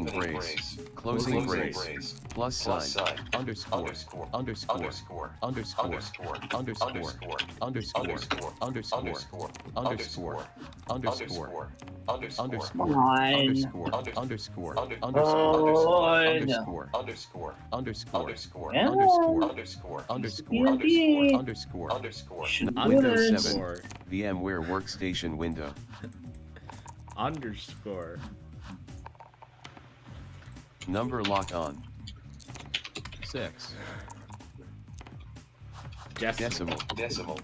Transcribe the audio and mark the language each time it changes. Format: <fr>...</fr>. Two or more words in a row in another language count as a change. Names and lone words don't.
<en>opening brace, brace, closing closing brace, brace, plus plus sign, sign, underscore, underscore, underscore, underscore, underscore, underscore, underscore, underscore, underscore, underscore, underscore, underscore, underscore, underscore, Come on. underscore, underscore, under- underscore, Oh, underscore, underscore, underscore, underscore, Yeah. underscore, underscore, underscore, Yeah. underscore, underscore, Should do Windows this. 7, VMware Workstation window, Underscore. number lock on, 6, Decimal. decimal,</en>